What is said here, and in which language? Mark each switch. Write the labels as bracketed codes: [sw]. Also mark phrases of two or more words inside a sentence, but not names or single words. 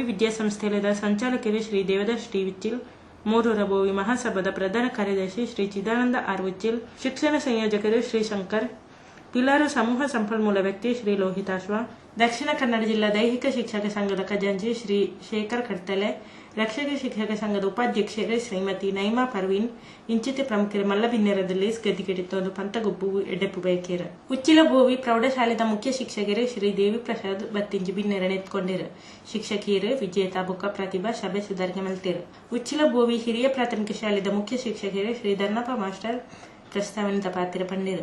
[kn] ವಿದ್ಯಾಸಂಸ್ಥೆಯ ಸಂಚಾಲಕರು ಶ್ರೀ ದೇವದಾಸ್ ಟಿ ಉಚ್ಚಿಲ್, ಮೂರೂರ ಬೋವಿ ಮಹಾಸಭಾದ ಪ್ರಧಾನ ಕಾರ್ಯದರ್ಶಿ ಶ್ರೀ ಚಿದಾನಂದ ಆರ್ ಉಚ್ಚಿಲ್, ಶಿಕ್ಷಣ ಸಂಯೋಜಕರು ಶ್ರೀ ಶಂಕರ್, ಪಿಲಾರು ಸಮೂಹ ಸಂಪನ್ಮೂಲ ವ್ಯಕ್ತಿ ಶ್ರೀ ಲೋಹಿತಾಶ್ವ, ದಕ್ಷಿಣ ಕನ್ನಡ ಜಿಲ್ಲಾ ದೈಹಿಕ ಶಿಕ್ಷಕ ಸಂಘದ ಖಜಾಂಚಿ ಶ್ರೀ ಶೇಖರ್ ಕಡ್ತಲೆ, ರಕ್ಷಕ ಶಿಕ್ಷಕ ಸಂಘದ ಉಪಾಧ್ಯಕ್ಷರು ಶ್ರೀಮತಿ ನೈಮಾ ಪರ್ವೀನ್, [tcy] ಇಂಚಿತಿ ಪ್ರಮುಖರು ಮಲ್ಲಬಿನ್ನೆರದಲ್ಲಿ ಗದ್ದಿಗೆಡಿತ್ತೊಂದು ಪಂತಗೊಬ್ಬು ಎಡ್ಡೆಪ್ಪು ಬಯಕೇರ. ಉಚ್ಚಿಲ ಬೋವಿ ಪ್ರೌಢಶಾಲೆದ ಮುಖ್ಯ ಶಿಕ್ಷಕರು ಶ್ರೀ ದೇವಿ ಪ್ರಸಾದ್ ಬತ್ತಿಂಜಿ ಬಿನ್ನೆರ ನೆತ್ಕೊಂಡಿರು. ಶಿಕ್ಷಕಿಯರು ವಿಜೇತಾ ಬುಕ್ಕ ಪ್ರತಿಭಾ ಶಬೆ ಸುಧಾರಣೆ ಮಲ್ತೇರು. ಉಚ್ಚಿಲ ಬೋವಿ ಹಿರಿಯ ಪ್ರಾಥಮಿಕ ಶಾಲೆದ ಮುಖ್ಯ ಶಿಕ್ಷಕರು ಶ್ರೀ ಧರ್ಮಪ್ಪ ಮಾಸ್ಟರ್ ಪ್ರಸ್ತಾವನೆದ ಪಾತ್ರ ಪಂಡಿರು.